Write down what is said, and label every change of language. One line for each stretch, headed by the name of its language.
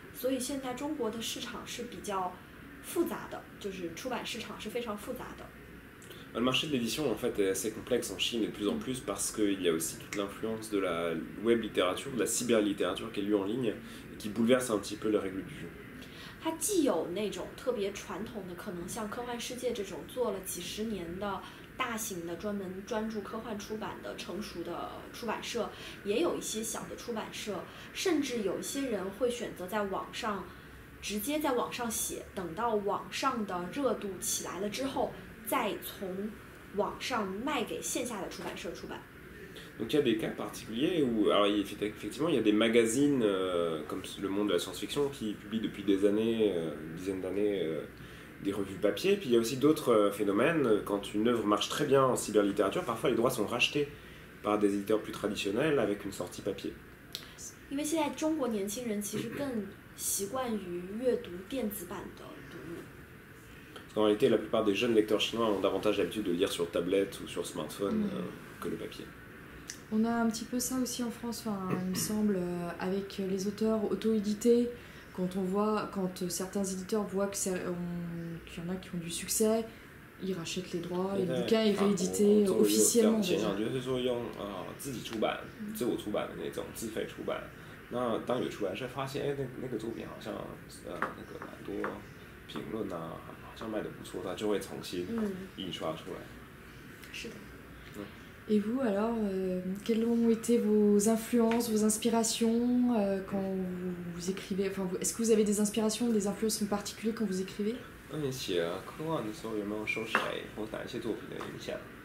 Chinese: 所以现在中国的市场是比较复杂的，就是出版市场是非常复杂的。
French: Le marché de l'édition en fait est assez complexe en Chine et de plus en plus parce qu'il y a aussi toute l'influence de la web littérature, de la cyberlittérature qui est lue en ligne et qui bouleverse un petit peu les règles du jeu.
Chinese: 它既有那种特别传统的，可能像科幻世界这种做了几十年的大型的专注科幻出版的成熟的出版社，也有一些小的出版社，甚至有一些人会选择在网上直接在网上写，等到网上的热度起来了之后，再从网上卖给线下的出版社出版。
French: Donc il y a des cas particuliers où, alors effectivement, il y a des magazines comme Le Monde de la science-fiction qui publient depuis des années, une dizaine d'années, des revues papier. Puis il y a aussi d'autres phénomènes. Quand une œuvre marche très bien en cyberlittérature, parfois les droits sont rachetés par des éditeurs plus traditionnels avec une sortie papier.
Chinese: 因为现在中国年轻人其实更习惯于阅读电子版的读物。
French: Parce qu'en réalité, la plupart des jeunes lecteurs chinois ont davantage l'habitude de lire sur tablette ou sur smartphone que le papier. On a un petit peu ça aussi en France, enfin, il me semble, avec les auteurs auto-édités. quand certains éditeurs voient qu'il y en a qui ont du succès, ils rachètent les droits et le bouquin est réédité officiellement.
Chinese: 前两就是说用自己出版、自我出版的那种自费出版。那当有出版社发现，哎，那个作品好像那个蛮多评论啊，好像卖得不错，他就会重新印刷出来。是的。
French: Et vous alors, quelles ont été vos influences, vos inspirations quand vous écrivez, enfin, est-ce que vous avez des inspirations, des influences en particulier quand vous écrivez?
Chinese: 那你写科幻的时候有没有受谁或哪一些作品的影响？